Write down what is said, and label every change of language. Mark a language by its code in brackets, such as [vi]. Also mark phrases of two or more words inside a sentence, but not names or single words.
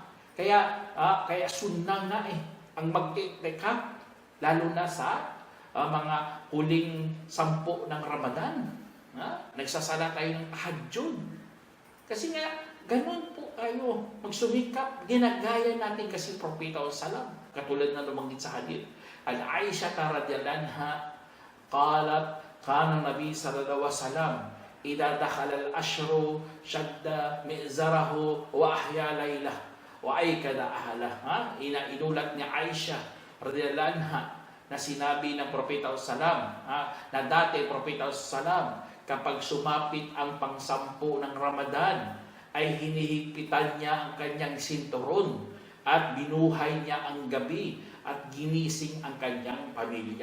[tl] Kaya sunnah nga ang mag-iktikaf, lalo na sa mga huling 10 ng Ramadan. Nagsasala tayo ng tahajjud. Kasi nga, ganun po tayo magsumikap. Ginagaya natin kasi Propeta Salam. Katulad na lumanggit sa hadith. [ar] عائشة رضي الله عنها قالت، كان النبي صلى الله عليه وسلم إذا دخل العشر شد مئزره وأحيا ليله وأيقظ أهله. [tl] Inulat niya Aisha [ar] رضي الله عنها [tl] na sinabi ng Propeta Salam, na dati Propeta Salam, kapag sumapit ang pang-10 ng Ramadan, ay hinihigpitan niya ang kanyang sinturon at binuhay niya ang gabi at ginising ang kanyang pamilya.